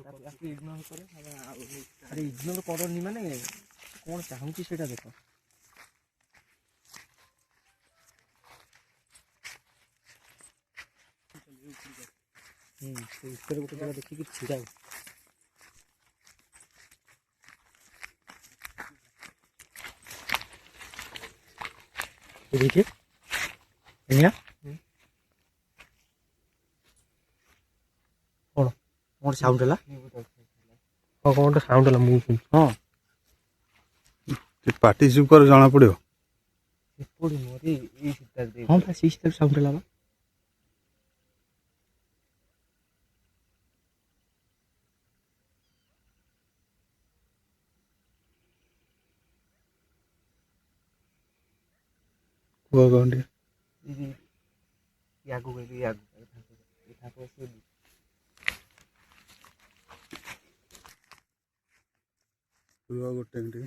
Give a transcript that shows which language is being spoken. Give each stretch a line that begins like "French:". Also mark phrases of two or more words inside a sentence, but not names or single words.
Odia: ଆରେ ଇଗ୍ନୋର କରନି, ମାନେ କ'ଣ ଚାହୁଁଛି ସେଇଟା ଦେଖ। ସେ ଉପରେ ଗୋଟେ ଜାଗା ଦେଖିକି ଛିଡ଼ା ହଉ।
Hindi: देखिए यहाँ कौन कौन साउंड है? हाँ कौन साउंड है? मुझे हाँ
Odia: ପାଟି ଚୁପ୍ କର, ଜଣା ପଡ଼ିବ।
Hindi: हाँ बस इस तरफ साउंड है।
Odia: କୁହ କଣ ଟିକେ? କୁହ ଗୋଟେ ଟିକେ।